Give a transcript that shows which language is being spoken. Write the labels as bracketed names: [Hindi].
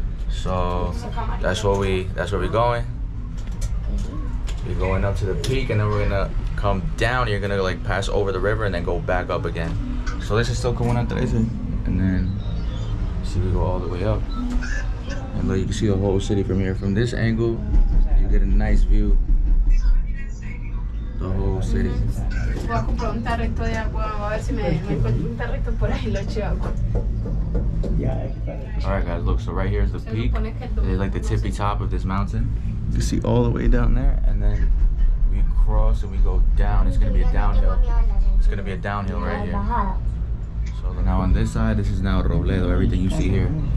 [English] So that's where we're going. We're going up to the peak, and then we're gonna come down. You're gonna like pass over the river and then go back up again. So this is still Comuna 13, and then see we go all the way up. And look, you can see the whole city from here. From this angle, you get a nice view. The whole city. [Spanish] Voy a comprar un tarrito de agua, a ver si me encuentro un tarrito por ahí, lo echo agua. [English] Alright guys, look, so right here is the peak. It's like the tippy top of this mountain. You see all the way down there, and then we cross and we go down. It's gonna be a downhill. It's gonna be a downhill right here. So now on this side, this is now Robledo, everything you see here.